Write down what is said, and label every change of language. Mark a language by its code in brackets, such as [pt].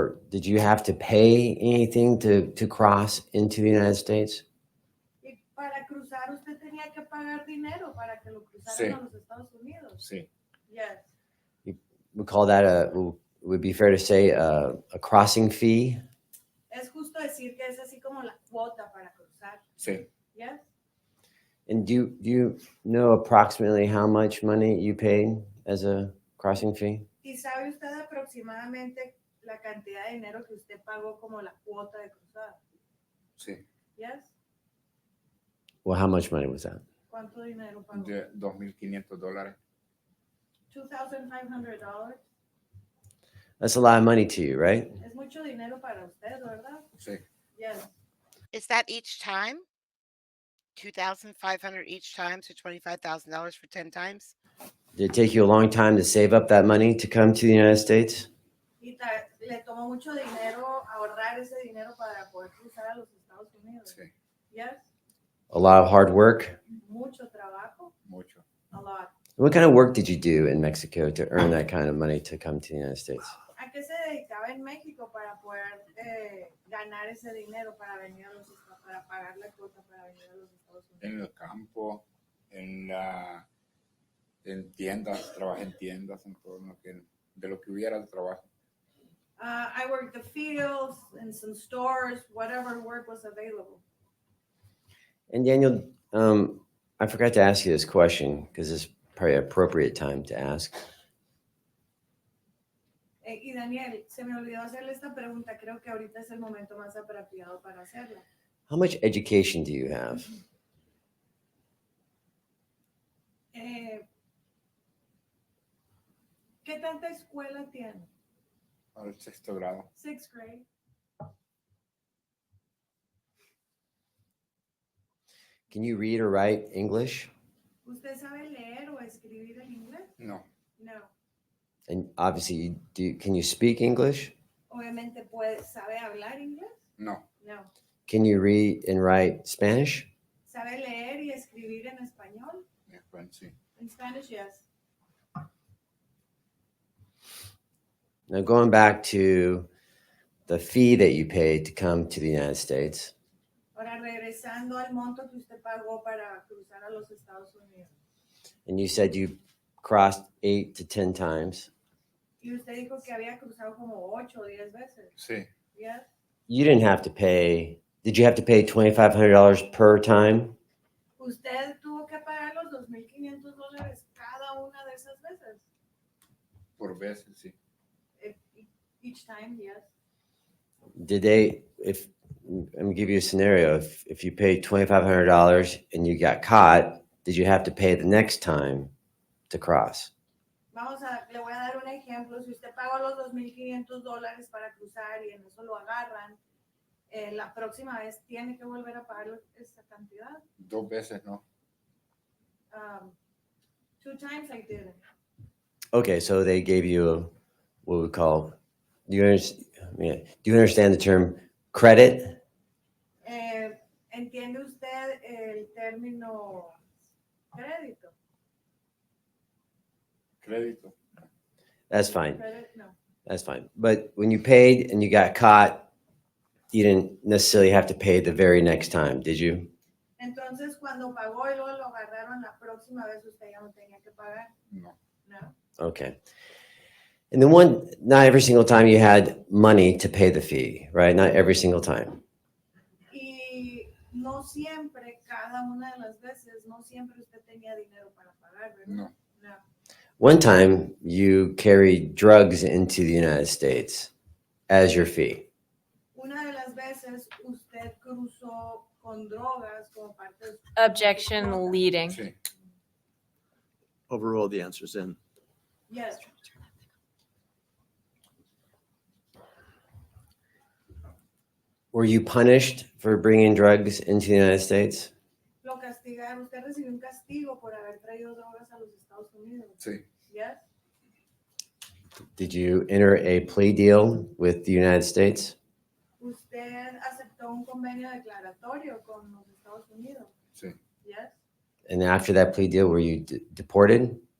[en] did you have to pay anything to cross into the United States? [es] Y para cruzar usted tenía que pagar dinero para que lo cruzaran Sí. a los Estados Unidos. Sí, [en] Yes. We call that would be fair to say a crossing fee? [es] Es justo decir que es así como la cuota para cruzar. sí. [en] Yes. And do you know approximately how much money you paid as a crossing fee? [es] ¿Y sabe usted aproximadamente la cantidad de dinero que usted pagó como la cuota de cruzada? Sí, [en] Yes. Well, how much money was that? [es] ¿Cuánto dinero pagó? de $2,500. [en] $2,500. That's a lot of money to you, right? [es] Es mucho dinero para usted, ¿verdad? Sí, [en] Yes. Is that each time? 2,500 each time, so $25,000 for 10 times? Did it take you a long time to save up that money to come to the United States? [es] Y le tomó mucho dinero ahorrar ese dinero para poder cruzar a los Estados Unidos. sí, [en] Yes. A lot of hard work? [es] Mucho trabajo. mucho. [en] A lot. What kind of work did you do in Mexico to earn that kind of money to come to the United States? ¿A qué se dedicaba en México para poder ganar ese dinero para venir a los Estados, para pagar la cuota para venir a los Estados Unidos? [es] En el campo, en tiendas, trabajé en tiendas, en todo lo que, de lo que hubiera de trabajo. [en] I worked the fields and some stores, whatever work was available. And Daniel, I forgot to ask you this question because it's probably an appropriate time to ask. [es] Y Daniel, se me olvidó hacerle esta pregunta. Creo que ahorita es el momento más apropiado para hacerla. [en] How much education do you have? [es] ¿Qué tanta escuela tiene? Al 6º grado. [en] 6th grade. Can you read or write English? [es] ¿Usted sabe leer o escribir en inglés? No, [en] No. And obviously, can you speak English? [es] Obviamente ¿sabe hablar inglés? no, [en] No. Can you read and write Spanish? [es] ¿Sabe leer y escribir en español? sí. [en] In Spanish, yes. Now, going back to the fee that you paid to come to the United States, [es] Ahora, regresando al monto que usted pagó para cruzar a los Estados Unidos. [en] and you said you crossed 8 to 10 times, [es] Y usted dijo que había cruzado como 8 o 10 veces. Sí, [en] Yes. you didn't have to pay. Did you have to pay $2,500 per time? [es] Usted tuvo que pagar los $2,500 cada una de esas veces. por veces, sí. [en] Each time, yes. Did they, if, I'm gonna give you a scenario, if you paid $2,500 and you got caught, did you have to pay the next time to cross? [es] Le voy a dar un ejemplo. Si usted pagó los $2,500 para cruzar y en eso lo agarran, la próxima vez tiene que volver a pagar esa cantidad. 2 veces, no. [en] 2 times I didn't. Okay, so they gave you what we call, do you understand the term credit? [es] ¿Entiende usted el término crédito? Crédito. [en] That's fine. Credit, no. That's fine. But when you paid and you got caught, you didn't necessarily have to pay the very next time, did you? [es] Entonces, cuando pagó y luego lo agarraron, la próxima vez usted ya no tenía que pagar. No, [en] No. Okay. And then not every single time you had money to pay the fee, right? Not every single time. [es] Y no siempre, cada una de las veces, no siempre usted tenía dinero para pagar, ¿verdad? no. [en] No. One time you carried drugs into the United States as your fee. [es] Una de las veces usted cruzó con drogas como parte de su [en] Objection [es] cuota. [en] leading. [es] Sí, [en] Overruled, the answer's in. Yes. Were you punished for bringing drugs into the United States? [es] Lo castigaron. Usted recibió un castigo por haber traído drogas a los Estados Unidos. sí. [en] Yes. Did you enter a plea deal with the United States? [es] Usted aceptó un convenio declaratorio con los Estados Unidos. Sí. [en] Yes. And after that plea deal, were you deported?